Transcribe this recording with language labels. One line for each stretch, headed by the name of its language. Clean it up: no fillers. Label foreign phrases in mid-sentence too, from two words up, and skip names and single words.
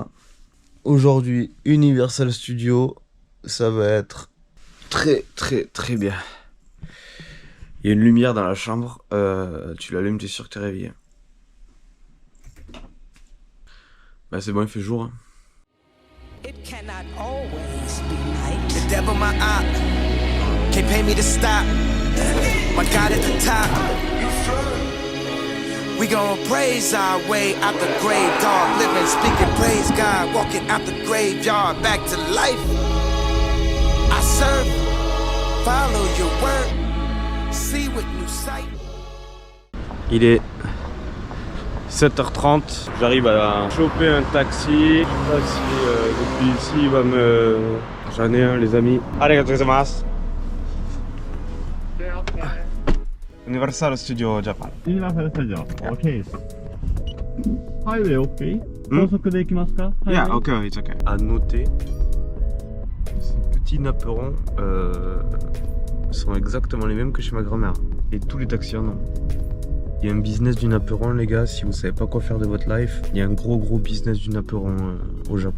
French: Aujourd'hui, Universal Studios, ça va être très bien. Il y a une lumière dans la chambre, tu l'allumes, tu es sûr que tu es réveillé. Bah c'est bon, il fait jour. Hein.
English: It cannot always be night. The devil my eye can't pay me to stop. My God at the top. We gon' praise our way out the grave, dog. Living, speaking, praise God. Walking out the graveyard, back to life. I serve, follow your word, see with new sight.
French: Il est 7h30, j'arrive à choper un taxi. Je sais pas si depuis ici il va me... J'en ai un les amis.
Japanese: ありがとうございます.
English: Universal Studio Japan. Universal Studio. OK. Highway OK?
Japanese: 高速で行きますか? Yeah, ok, it's ok.
French: À noter, ces petits napperons sont exactement les mêmes que chez ma grand-mère. Et tous les taxis en ont. Il y a un business du napperon, les gars, si vous savez pas quoi faire de votre life, il y a un gros business du napperon au Japon.